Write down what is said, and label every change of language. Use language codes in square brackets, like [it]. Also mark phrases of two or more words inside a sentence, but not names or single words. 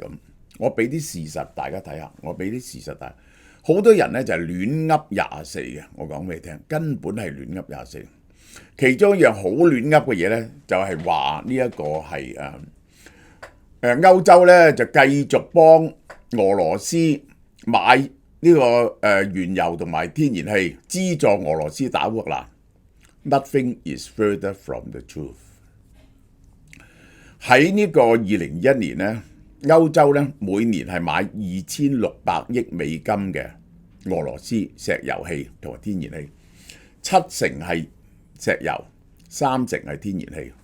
[yue] 咁我俾啲事實大家睇下，好多人咧就係亂噏24嘅，我講俾你聽，根本係亂噏24。其中一樣好亂噏嘅嘢咧，就係話呢一個係歐洲咧就繼續幫俄羅斯買呢個原油同埋天然氣，資助俄羅斯打烏克蘭。 [en] Nothing is further from the truth。 [yue] 喺呢個2021年咧，歐洲咧每年係買2600億美金嘅俄羅斯石油氣同埋天然氣，7成係石油，3成係天然氣。